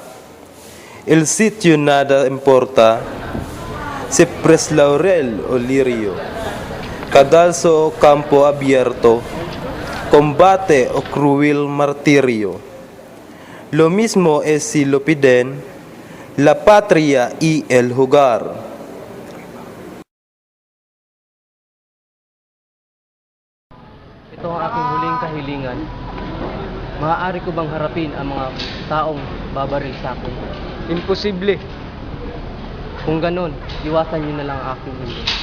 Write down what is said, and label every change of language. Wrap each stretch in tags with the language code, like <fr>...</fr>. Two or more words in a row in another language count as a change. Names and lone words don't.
<es>El sitio nada importa, si pres laurel o lirio, cadalso o campo abierto, combate o cruel martirio. Lo mismo es si lo piden la patria y el hogar.</es> <tl>Ito ang aking huling kahilingan. Maaari ko bang harapin ang mga taong babaril sa akin? Imposible. Kung ganon, iwasan niyo na lang ang aking mundo.</tl>